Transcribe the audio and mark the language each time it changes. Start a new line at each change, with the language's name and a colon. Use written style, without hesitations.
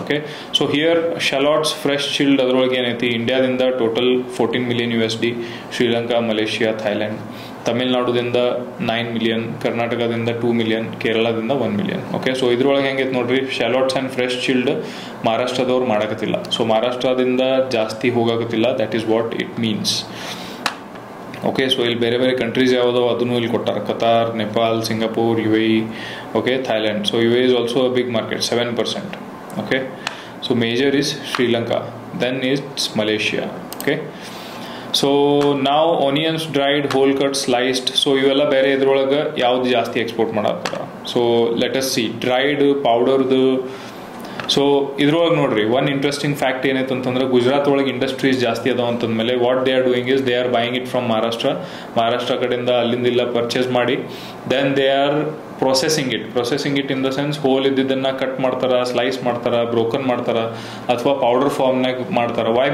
Kannada: Okay, so here ಶಾಲಾಟ್ಸ್ fresh chilled ಅದರೊಳಗೆ ಏನೈತಿ, ಇಂಡಿಯಾದಿಂದ total 14 million USD, Sri Lanka, Malaysia, Thailand, ತಮಿಳ್ನಾಡುದಿಂದ 9 million, ಕರ್ನಾಟಕದಿಂದ 2 million, ಕೇರಳದಿಂದ 1 million. ಓಕೆ, ಸೊ ಇದ್ರೊಳಗೆ ಹೆಂಗೈತೆ ನೋಡ್ರಿ, ಶಾಲಾಟ್ಸ್ ಆ್ಯಂಡ್ ಫ್ರೆಶ್ ಚಿಲ್ಡ್ ಮಹಾರಾಷ್ಟ್ರದವ್ರು ಮಾಡಕತ್ತಿಲ್ಲ. ಸೊ ಮಹಾರಾಷ್ಟ್ರದಿಂದ ಜಾಸ್ತಿ ಹೋಗಾಕತ್ತಿಲ್ಲ,
English: That is what it means.
Kannada: Okay, so ಇಲ್ಲಿ ಬೇರೆ ಬೇರೆ ಕಂಟ್ರೀಸ್ ಯಾವುದೋ ಅದನ್ನು ಇಲ್ಲಿ ಕೊಟ್ಟಾರೆ, Qatar, Nepal, Singapore, UAE, okay, Thailand.
English: So UAE is also a big market, 7%. Okay, so major is Sri Lanka, then it's Malaysia. Okay, so now onions dried, whole cut, sliced.
Kannada: So ಇವೆಲ್ಲ ಬೇರೆ ಇದ್ರೊಳಗೆ ಯಾವ್ದು ಜಾಸ್ತಿ export ಮಾಡತ್ತಾರ. So
English: let us see
Kannada: dried, ಪೌಡರ್ದು. So ಇದ್ರೊಳಗೆ ನೋಡ್ರಿ, one interesting fact ಏನೈತೆ ಅಂತಂದ್ರೆ, ಗುಜರಾತ್ ಒಳಗೆ ಇಂಡಸ್ಟ್ರೀಸ್ ಜಾಸ್ತಿ ಅದಾವ ಅಂತಂದ್ಮೇಲೆ
English: what they are doing is they are buying it from Maharashtra
Kannada: ಕಡೆಯಿಂದ ಅಲ್ಲಿಂದ ಇಲ್ಲ ಪರ್ಚೇಸ್ ಮಾಡಿ,
English: then they are processing it in the sense
Kannada: hole ಇದ್ದಿದ್ದನ್ನು cut ಮಾಡ್ತಾರ, ಸ್ಲೈಸ್ ಮಾಡ್ತಾರ, ಬ್ರೋಕನ್ ಮಾಡ್ತಾರ, ಅಥವಾ ಪೌಡರ್ ಫಾರ್ಮ್ನಾಗ ಮಾಡ್ತಾರ. ವೈ?